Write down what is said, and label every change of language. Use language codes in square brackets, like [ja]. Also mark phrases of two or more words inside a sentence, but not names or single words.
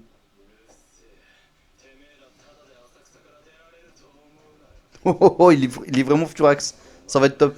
[ja] てめえらただで浅草から出られると思うなよ。 [fr] Oh, oh, oh, il est vraiment Futurax. Ça va être top.